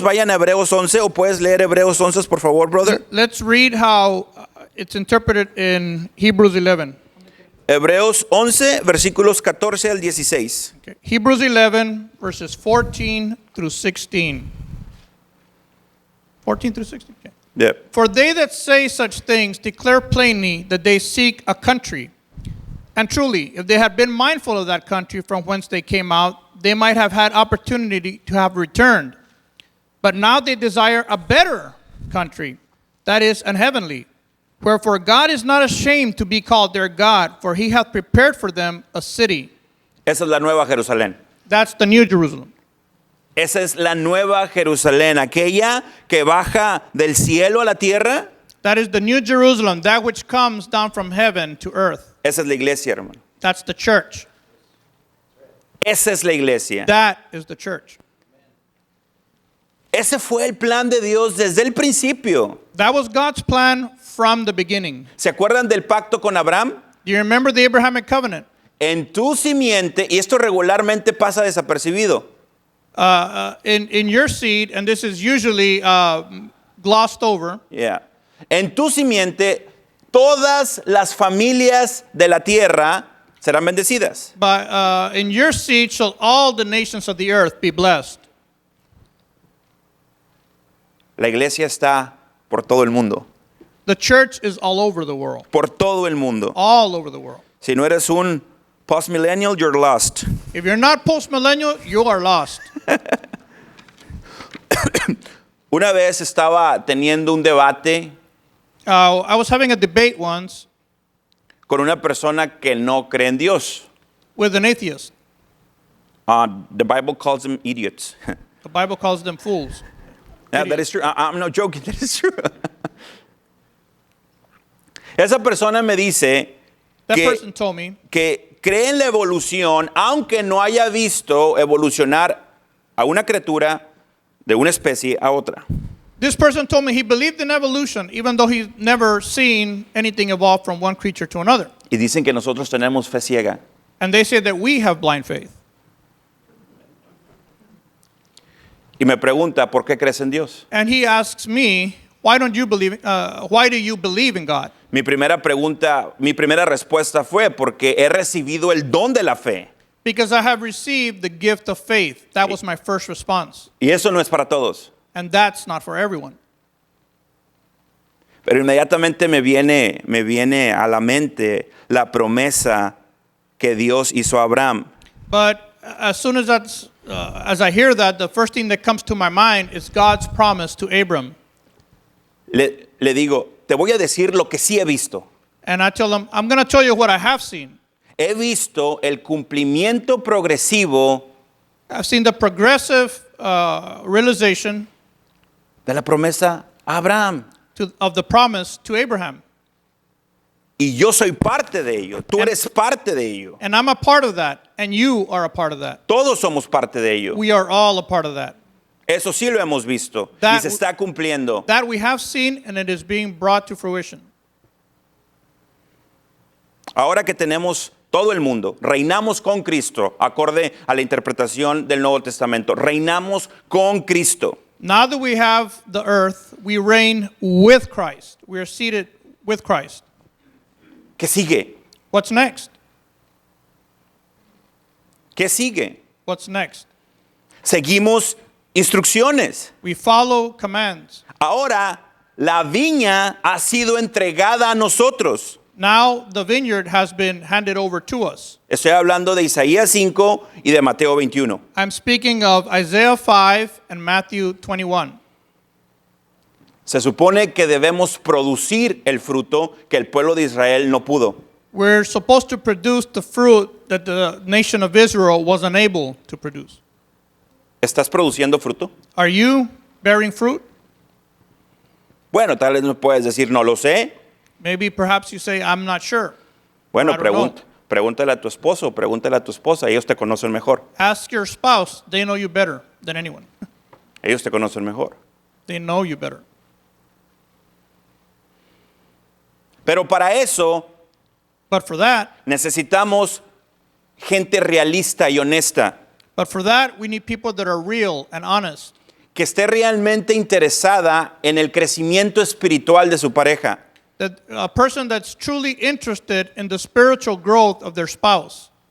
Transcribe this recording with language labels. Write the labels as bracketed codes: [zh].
[es] Vayan a Hebreos 11, o puedes leer Hebreos 11, por favor, brother. [en] Let's read how it's interpreted in Hebrews 11. [es] Hebreos 11, versículos 14 al 16. [en] Okay. Hebrews 11, verses 14 through 16. 14 through 16? Okay. Yeah. For they that say such things declare plainly that they seek a country. And truly, if they had been mindful of that country from whence they came out, they might have had opportunity to have returned. But now they desire a better country, that is, an heavenly. Wherefore God is not ashamed to be called their God, for he hath prepared for them a city. [es] Esa es la nueva Jerusalén. [en] That's the New Jerusalem. [es] Esa es la nueva Jerusalén, aquella que baja del cielo a la tierra. [en] That is the New Jerusalem, that which comes down from heaven to earth. [es] Esa es la iglesia, hermano. [en] That's the church. [es] Esa es la iglesia. [en] That is the church. [es] Ese fue el plan de Dios desde el principio. [en] That was God's plan from the beginning. [es] ¿Se acuerdan del pacto con Abraham? [en] Do you remember the Abrahamic covenant? [es] En tu simiente, y esto regularmente pasa desapercibido. [en] In your seed, and this is usually glossed over, Yeah. [es] En tu simiente, todas las familias de la tierra serán bendecidas. [en] but in your seed shall all the nations of the earth be blessed. [es] La iglesia está por todo el mundo. [en] The church is all over the world. [es] Por todo el mundo. [en] All over the world. [es] Si no eres un post-millennial, [en] you're lost. If you're not post-millennial, you are lost. [es] Una vez estaba teniendo un debate [en] I was having a debate once [es] con una persona que no cree en Dios. [en] with an atheist. The Bible calls them idiots. The Bible calls them fools. Yeah, that is true. I'm not joking. That is true. [es] Esa persona me dice [en] That person told me [es] que cree en la evolución, aunque no haya visto evolucionar a una criatura de una especie a otra. [en] This person told me he believed in evolution, even though he's never seen anything evolve from one creature to another. [es] Y dicen que nosotros tenemos fe ciega. [en] And they say that we have blind faith. [es] Y me pregunta, ¿por qué crees en Dios? [en] And he asks me, why do you believe in God? [es] Mi primera respuesta fue porque he recibido el don de la fe. [en] Because I have received the gift of faith. That was my first response. [es] Y eso no es para todos. [en] And that's not for everyone. [es] Pero inmediatamente me viene a la mente la promesa que Dios hizo a Abraham. [en] But as soon as I hear that, the first thing that comes to my mind is God's promise to Abram. [es] Le digo, te voy a decir lo que sí he visto. [en] And I tell him, I'm going to tell you what I have seen. [es] He visto el cumplimiento progresivo [en] I've seen the progressive realization [es] de la promesa a Abraham. [en] of the promise to Abraham. [es] Y yo soy parte de ello. Tú eres parte de ello. [en] And I'm a part of that. And you are a part of that. [es] Todos somos parte de ello. [en] We are all a part of that. [es] Eso sí lo hemos visto. Y [en] That- [es] se está cumpliendo. [en] That we have seen, and it is being brought to fruition. [es] Ahora que tenemos todo el mundo, reinamos con Cristo, acorde a la interpretación del Nuevo Testamento. Reinamos con Cristo. [en] Now that we have the earth, we reign with Christ. We are seated with Christ. [es] ¿Qué sigue? [en] What's next? [es] ¿Qué sigue? [en] What's next? [es] Seguimos instrucciones. [en] We follow commands. [es] Ahora la viña ha sido entregada a nosotros. [en] Now the vineyard has been handed over to us. [es] Estoy hablando de Isaías 5 y de Mateo 21. [en] I'm speaking of Isaiah 5 and Matthew 21. [es] Se supone que debemos producir el fruto que el pueblo de Israel no pudo. [en] We're supposed to produce the fruit that the nation of Israel was unable to produce. [es] ¿Estás produciendo fruto? [en] Are you bearing fruit? [es] Bueno, tal vez me puedes decir, no lo sé. [en] Maybe perhaps you say, I'm not sure. [es] Bueno, [en] I don't know. [es] pregúntale a tu esposo, pregúntale a tu esposa, ellos te conocen mejor. [en] Ask your spouse. They know you better than anyone. [es] Ellos te conocen mejor. [en] They know you better. [es] Pero para eso [en] But for that, [es] necesitamos gente realista y honesta, [en] we need people that are real and honest. [es] que esté realmente interesada en el crecimiento espiritual de su pareja. [en] That a person that's truly interested in the spiritual growth of their spouse.